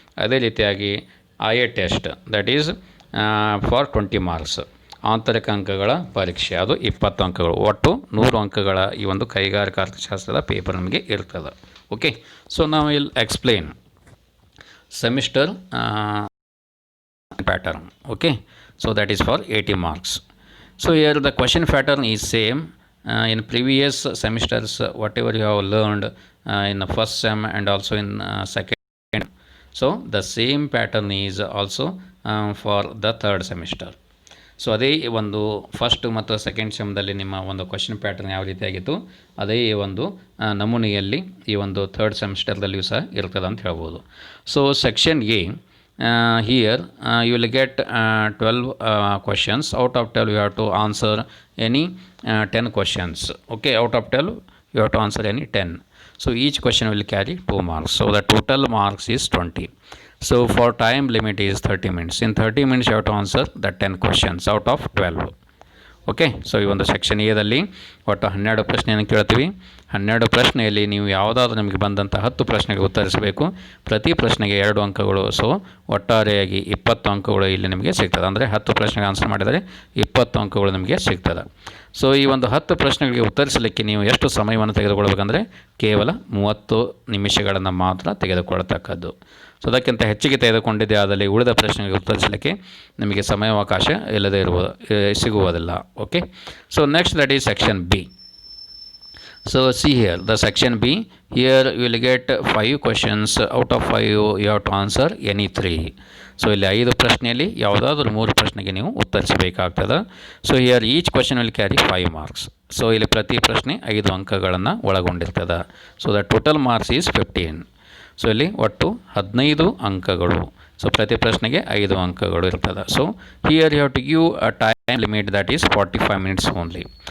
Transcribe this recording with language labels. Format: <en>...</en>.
<kn>ಅದೇ ರೀತಿಯಾಗಿ IA test</kn> <en>that is for 20 marks</en> <kn>ಆಂತರಿಕ ಅಂಕಗಳ ಪರೀಕ್ಷೆ, ಅದು 20 ಅಂಕಗಳು. ಒಟ್ಟು 100 ಅಂಕಗಳ ಈ ಒಂದು ಕೈಗಾರಿಕಾ ಅರ್ಥಶಾಸ್ತ್ರದ ಪೇಪರ್ ನಮಗೆ ಇರ್ತದೆ. ಓಕೆ, ಸೊ ನಾವು ಇಲ್ಲಿ explain semester pattern.</kn> <en>Okay, so that is for 80 marks. So here the question pattern is same in previous semesters, whatever you have learned in the first sem and also in second. So the same pattern is also for the third semester.</en> <kn>So ಅದೇ ಒಂದು first ಮತ್ತು second ಸೆಮ್ದಲ್ಲಿ ನಿಮ್ಮ ಒಂದು question pattern ಯಾವ ರೀತಿಯಾಗಿತ್ತು ಅದೇ ಒಂದು ನಮೂನೆಯಲ್ಲಿ ಈ ಒಂದು ಥರ್ಡ್ ಸೆಮಿಸ್ಟರ್ದಲ್ಲಿಯೂ ಸಹ ಇರ್ತದೆ ಅಂತ ಹೇಳ್ಬೋದು.</kn> <en>So section A, here you will get 12 questions. Out of 12 you have to answer any 10 questions. Okay, out of 12 you have to answer any 10. So each question will carry 2 marks. So the total marks is 20. So for time limit is 30 minutes. In 30 minutes you have to answer the 10 questions out of 12.</en> <kn>Okay, so ಈ ಒಂದು section ಎದಲ್ಲಿ ಒಟ್ಟು 12 ಪ್ರಶ್ನೆಯನ್ನು ಕೇಳ್ತೀವಿ. 12 ಪ್ರಶ್ನೆಯಲ್ಲಿ ನೀವು ಯಾವುದಾದ್ರೂ ನಿಮಗೆ ಬಂದಂಥ 10 ಪ್ರಶ್ನೆಗೆ ಉತ್ತರಿಸಬೇಕು. ಪ್ರತಿ ಪ್ರಶ್ನೆಗೆ 2 ಅಂಕಗಳು. ಸೊ ಒಟ್ಟಾರೆಯಾಗಿ 20 ಅಂಕಗಳು ಇಲ್ಲಿ ನಿಮಗೆ ಸಿಗ್ತದೆ. ಅಂದರೆ 10 ಪ್ರಶ್ನೆಗೆ ಆನ್ಸರ್ ಮಾಡಿದರೆ 20 ಅಂಕಗಳು ನಿಮಗೆ ಸಿಗ್ತದೆ. ಸೊ ಈ ಒಂದು 10 ಪ್ರಶ್ನೆಗಳಿಗೆ ಉತ್ತರಿಸಲಿಕ್ಕೆ ನೀವು ಎಷ್ಟು ಸಮಯವನ್ನು ತೆಗೆದುಕೊಳ್ಬೇಕಂದ್ರೆ ಕೇವಲ 30 ನಿಮಿಷಗಳನ್ನು ಮಾತ್ರ ತೆಗೆದುಕೊಳ್ಳತಕ್ಕದ್ದು. ಸೊ ಅದಕ್ಕಿಂತ ಹೆಚ್ಚಿಗೆ ತೆಗೆದುಕೊಂಡಿದ್ದೇ ಆದಲ್ಲಿ ಉಳಿದ ಪ್ರಶ್ನೆಗೆ ಉತ್ತರಿಸಲಿಕ್ಕೆ ನಿಮಗೆ ಸಮಯಾವಕಾಶ ಇಲ್ಲದೇ ಸಿಗುವುದಿಲ್ಲ.</kn> <en>Okay, so next that is section B. So see here the section B, Here you will get 5 questions. Out of 5 you have to answer any 3.</en> <kn>So ಇಲ್ಲಿ 5 ಪ್ರಶ್ನೆಯಲ್ಲಿ ಯಾವುದಾದ್ರೂ 3 ಪ್ರಶ್ನೆಗೆ ನೀವು ಉತ್ತರಿಸಬೇಕಾಗ್ತದೆ.</kn> <en>So here each question will carry 5 marks.</en> <kn>So ಇಲ್ಲಿ ಪ್ರತಿ ಪ್ರಶ್ನೆ 5 ಅಂಕಗಳನ್ನು ಒಳಗೊಂಡಿರ್ತದೆ.</kn> <en>So the total marks is 15.</en> <kn>So ಇಲ್ಲಿ ಒಟ್ಟು 15 ಅಂಕಗಳು. ಸೊ ಪ್ರತಿ ಪ್ರಶ್ನೆಗೆ 5 ಅಂಕಗಳು ಇರ್ತದೆ.</kn> <en>So here you have to give a time limit that is 45 minutes only.</en>